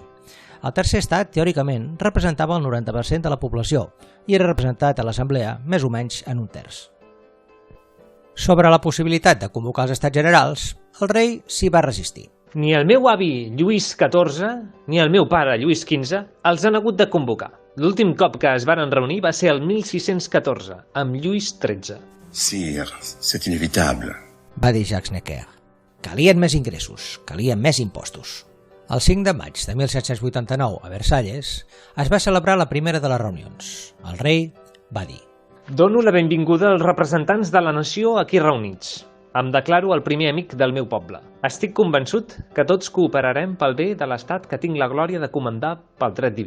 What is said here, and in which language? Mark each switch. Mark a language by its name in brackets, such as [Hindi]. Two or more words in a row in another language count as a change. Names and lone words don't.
[Catalan] El tercer estat, teòricament, representava el 90% de la població i era representat a l'Assemblea més o menys en un terç. Sobre la possibilitat de convocar els Estats Generals, el rei s'hi va resistir. Ni el meu avi Lluís XIV ni el meu pare Lluís XV els han hagut de convocar. L'últim cop que es varen reunir va ser el 1614, amb Lluís XIII. [French] Sire, c'est inévitable, [Catalan] va dir Jacques Necker. Calien més ingressos, calien més impostos. El 5 de maig de 1789, a Versalles, es va celebrar la primera de les reunions. El rei va dir: Dono la benvinguda als representants de la nació aquí reunits. Em declaro el primer amic del meu poble. Estic convençut que tots cooperarem pel bé de l'estat que tinc la glòria de comandar pel dret diví.